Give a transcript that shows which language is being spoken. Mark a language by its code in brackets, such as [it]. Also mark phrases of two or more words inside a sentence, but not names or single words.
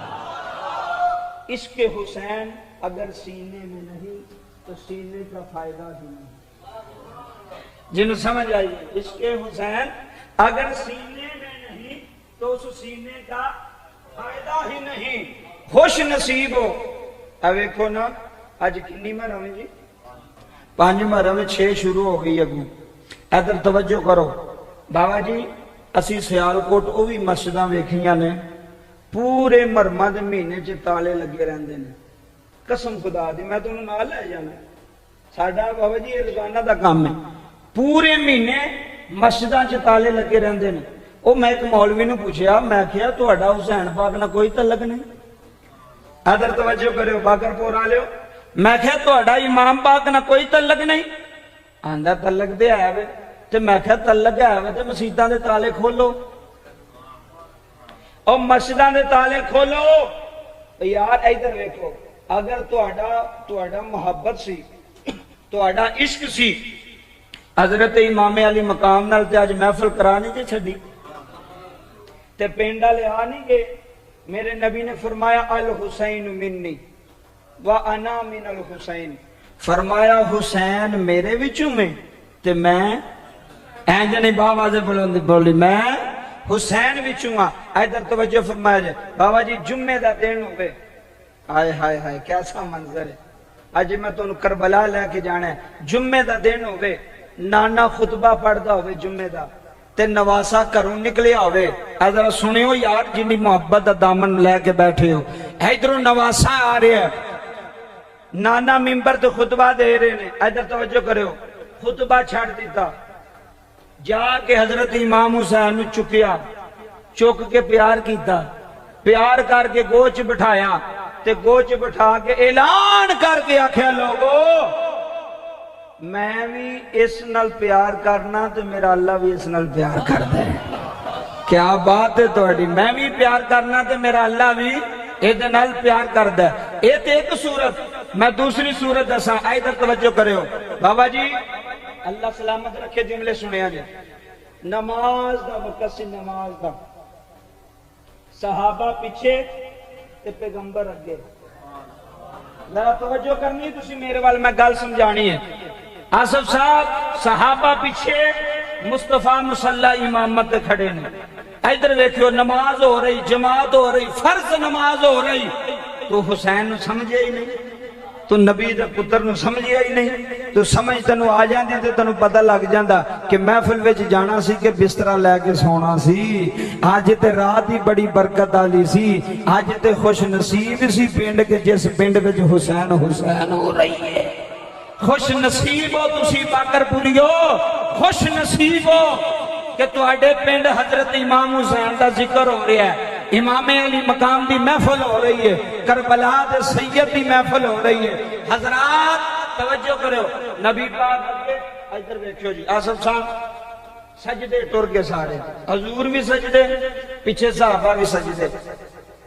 [ur] عشق حسین اگر سینے میں نہیں تو سینے کا فائدہ ہی نہیں، جن سمجھ آئیے، عشق حسین اگر سینے میں نہیں تو اس سینے کا فائدہ ہی نہیں، خوش نصیب ہو۔ [pa] اب دیکھو نا آج کنی محرم جی، 5 محرم 6 شروع ہو گئی اگوں، ادھر توجہ کرو بابا جی، اسی سیالکوٹ او بھی مسجداں ویکھیاں نے، پورے محرماں دے مہینے چ تالے لگے رہندے نے، قسم خدا دی میں تانوں نال لے جانا، ساڈا بابا جی یہ روزانہ دا کام ہے، پورے مہینے مسجداں چ تالے لگے رہندے نے۔ او میں ایک مولوی نے پوچھیا، میں کہیا تہاڈا حسین پاک نہ کوئی تعلق نہیں؟ ادھر توجہ کرو باقر پور والےو، میں کہیا تہاڈا امام پاک نہ کوئی تعلق نہیں؟ آندا تعلق تے ہے وے، تے میں کہیا تعلق ہے وے تے مسجداں دے تالے کھولو، او مسجداں دے تالے کھولو۔ یار ادھر دیکھو، اگر تہاڈا محبت سی، تہاڈا عشق سی حضرت امام علی مقام نال تے اج محفل کرا نہیں تے چھڈی، تے پنڈ والے آ نہیں گئے، میرے نبی نے فرمایا [ar] الحسین منی وانا من الحسین، [pa] فرمایا حسین میرے وچوں میں تے میں اینج نہیں بابا دے بولی میں حسین وچوں ہاں۔ ادھر توجہ فرمایا جائے بابا جی، جمعے دا دن ہوئے، ہائے ہائے ہائے کیسا منظر ہے، اج میں تانوں کربلا لے کے جانا ہے، جمعے دا دن ہوئے، نانا خطبہ پڑھدا ہوئے جمعے دا، تے نواسا گھروں نکلیا ہوئے، ادھر سنیو یار جنی محبت دا دامن لے کے بیٹھے ہو، ادھروں نواسا آ رہے ہیں، نانا ممبر تے خطبہ دے رہے ہیں، ادھر توجہ کرو، خطبہ چھڑ دیتا، جا کے حضرت امام حسین نو چکیا، چک کے پیار کیتا، پیار کر کے گوچ بٹھایا، تے گوچ بٹھا کے اعلان کر کے آکھیا لوگو میں بھی اس نال پیار کرنا تے میرا اللہ بھی اس نال پیار کرتا ہے۔ کیا بات ہے تہاڈی، میں بھی پیار کرنا تے میرا اللہ بھی ادھے نال پیار کرتا ہے۔ یہ تے ایک صورت، میں دوسری صورت دساں، ادھر توجہ کریو بابا جی، اللہ سلامت رکھے، جملے سنیا جی، نماز دا وقت سی، نماز دا، صحابہ پیچھے تے پیغمبر اگے، ذرا توجہ کرنی ہے تسی میرے وال، میں گل سمجھانی ہے۔ آصف صاحب صحابہ پیچھے، مصطفیٰ مصلی امامت دے کھڑے نے، ادھر دیکھو نماز ہو رہی، جماعت ہو رہی، فرض نماز ہو رہی، تو حسین نو سمجھے ہی نہیں، تو نبی دے پتر نو سمجھے ہی نہیں، تو سمجھ تنو آ جاندی تے تنو پتہ لگ جاندا کہ محفل وچ جانا سی کہ بسترا لے کے سونا سی، آج تے رات ہی بڑی برکت والی سی، آج تے خوش نصیب سی پنڈ کے جس پنڈ وچ حسین حسین ہو رہی ہے۔ خوش نصیب ہو تسی باقر پوریو، خوش نصیب ہو کہ تواڈے پنڈ حضرت امام حسین دا ذکر ہو رہا ہے، امام علی مقام دی محفل ہو رہی ہے، کربلا دے سید دی محفل ہو رہی ہے۔ حضرات توجہ کرو، نبی پاک اگے ادھر دیکھو جی، آصف صاحب سجدے ٹر کے سارے، حضور بھی سجدے، پیچھے صحابہ بھی سجدے،